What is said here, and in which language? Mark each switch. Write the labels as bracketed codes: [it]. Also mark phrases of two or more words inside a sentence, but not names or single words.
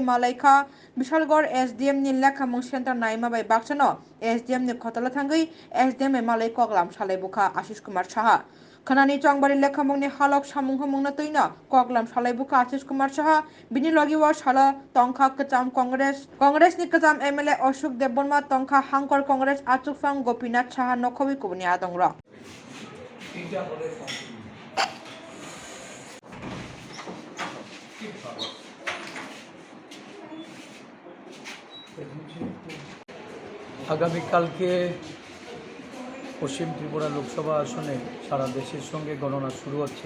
[trp] मालायखा विशालगढ़ एसडीएम नि लेखामंग सेंटर नायमा बै बाक्सनो एसडीएम नि खतला थांगै एसडीएम मालाय कगलाम सालायबुखा आशीष कुमार शाह खनानि चंबारी लेखामंग नि हालक सामुंग हमंगना तैना कगलाम सालायबुखा आशीष कुमार शाह बिनि लगिवा साला तंखा कचाम कांग्रेस नि कचाम एमएलए अशोक देवबर्मा तंखा हांकर कांग्रेस आचुकफांग गोपीनाथ शाह नखबि कुबनि आदंग्र [bn] আগামীকাল পশ্চিম ত্রিপুরা লোকসভা আসনে সারা দেশের সঙ্গে গণনা শুরু হচ্ছে।